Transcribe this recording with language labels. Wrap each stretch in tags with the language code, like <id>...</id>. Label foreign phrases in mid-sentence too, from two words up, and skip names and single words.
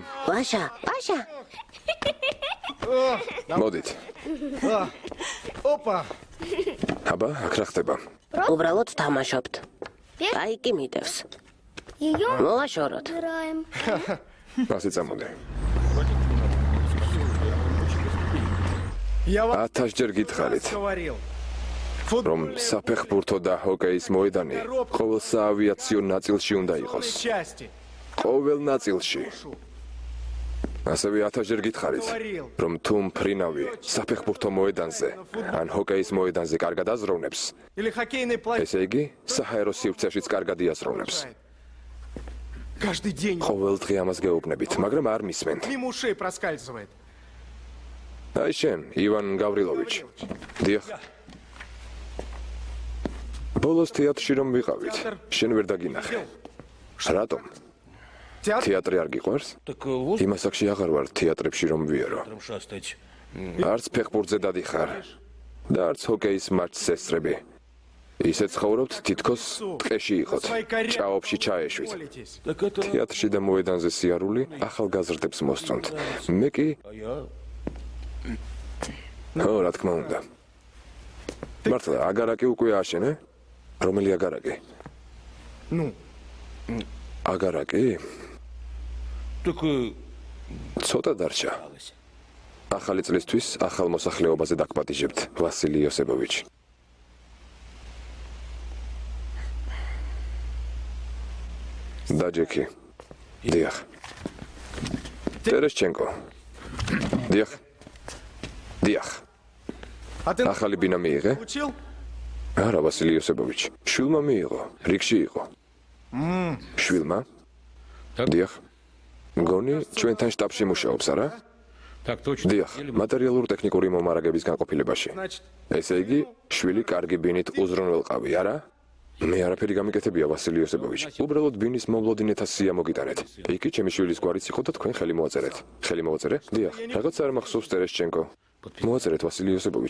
<ka>ვაშა. მოდით.</ka> <ru>Опа.</ru> <ka>აბა, აქ რა ხდება? უბრალოდ თამაშობთ. აი კი მიდევს. მოვაშოროთ. ასე წამოდე.</ka> <ru>Я вам</ru> <ka>1000 ჯერ გითხარით,</ka> <ru>говорил.</ru> <ka>რომ საფეხბურთო და ჰოკეის მოედანი ყოველ საავიაციო ნაწილში უნდა იყოს.</ka> <ru>Части.</ru> <ka>ყოველ ნაწილში. ასევე 1000 ჯერ გითხარით, რომ თუ მფრინავი საფეხბურთო მოედანზე ან ჰოკეის მოედანზე კარგად აზროვნებს,</ka> <ru>Или хоккейный плащ.</ru> <ka>ესე იგი, საჰაერო სივრცეშიც კარგად იაზროვნებს.</ka> <ru>Каждый день</ru> <ka>ყოველ დღე ამას გეუბნებით, მაგრამ არ მისმენთ.</ka> <ru>мимо ушей проскальзывает.</ru> <ka>აი შენ, ივან გავრილოვიჩ. დიახ. ბოლოს თეატრში რომ ვიყავით, შენ ვერ დაგინახე. რატომ?</ka> <ru>Театр.</ru> <ka>თეატრი არ გიყვარს?</ka> <ru>Так вот</ru> <ka>იმ ასაკში აღარ ვარ თეატრებში რომ ვიარო.</ka> <ru>шастать.</ru> <ka>არც ფეხბურთზე დადიხარ და არც ჰოკეის მატჩს ესწრები. ისე ცხოვრობთ თითქოს ტყეში იყოთ, ჭაობში ჩაეშვით.</ka> <ru>Молитесь. Так это...</ru> <ka>თეატრში და მოედანზე სიარული ახალგაზრდებს მოსწონთ. მე კი,</ka> <ru>А я...</ru> <ka>რა თქმა უნდა. მართლა, აგარაკი უკვე აშენე? რომელი აგარაკი?</ka> <ru>Ну,</ru> <ka>აგარაკი?</ka> <ru>Так...</ru> <ka>ცოტა დარჩა. ახალი წლისთვის ახალ მოსახლეობაზე დაგპატიჟებთ, ვასილი ოსებოვიჩ. დაჯექი. დიახ. ტერეშჩენკო. დიახ.</ka> <ru>а ты</ru> <ka>ახალი ბინა მიიღე?</ka> <ru>учил?</ru> <ka>არა, ვასილი ოსებოვიჩ. შვილმა მიიღო, რიგში იყო. შვილმა? დიახ. მგონი ჩვენთან შტაბში მუშაობს, არა?</ka> <ru>Так точно.</ru> <ka>დიახ, მატერიალურ-ტექნიკური მომარაგების განყოფილებაში.</ka> <ru>Значит,</ru> <ka>ესე იგი, შვილი კარგი ბინით უზრუნველყავი, არა? მე არაფერი გამიკეთებია, ვასილი ოსებოვიჩ. უბრალოდ ბინის მომლოდინეთა სია მოგიტანეთ. იქი ჩემი შვილის გვარიც იყო და თქვენ ხელი მოაწერეთ. ხელი მოვაწერე? დიახ. რაღაც არ მახსოვს ტერეშჩენკო. მოაწერეთ, ვასილი ოსებოვიჩ.</ka>